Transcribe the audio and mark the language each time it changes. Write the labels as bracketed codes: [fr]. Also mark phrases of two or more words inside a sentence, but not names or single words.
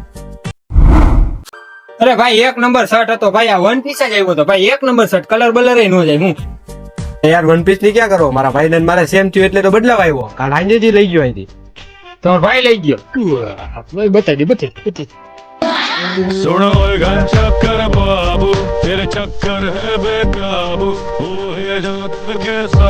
[gu] અરે ભાઈ એક નંબર શર્ટ હતો ભાઈ. આ [en] one piece [gu] જ આવ્યો હતો ભાઈ. એક નંબર શર્ટ, કલર બલર ન જાય. હું યાર [en] one piece [gu] ની ક્યાં કરો? મારા ભાઈ ને મારે સેમ થયું એટલે તો બદલાવ આવ્યો. કાલ આજે જ લઈ ગયો અહીંથી. તમારો ભાઈ લઈ ગયો. બતાવી દે. [hi] सुनो गन चक्कर बाबू, तेरे चक्कर है बेकाबू, हो ये जगत के साथ।